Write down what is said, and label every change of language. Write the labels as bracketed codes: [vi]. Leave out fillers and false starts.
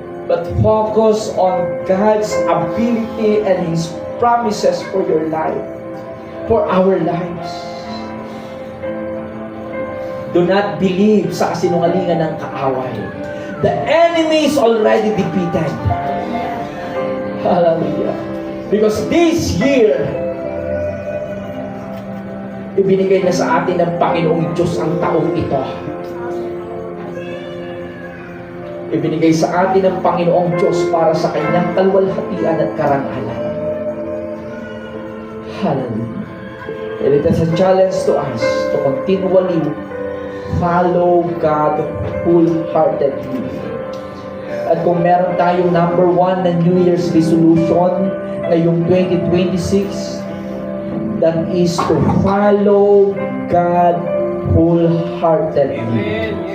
[en] But focus on God's ability and His promises for your life, for our lives. Do not believe [tl] sa kasinungalingan ng kaaway. [en] The enemy is already defeated. Hallelujah. Because this year, [tl] ibinigay na sa atin ng Panginoong Diyos ang taong ito. Ibinigay sa atin ng Panginoong Diyos para sa kanyang kalwalhatian at karangalan. Hallelujah. [en] And it is a challenge to us to continually follow God wholeheartedly. [tl] At kung meron tayong number 1 na New Year's resolution ngayong 2026, [en] that is to follow God wholeheartedly.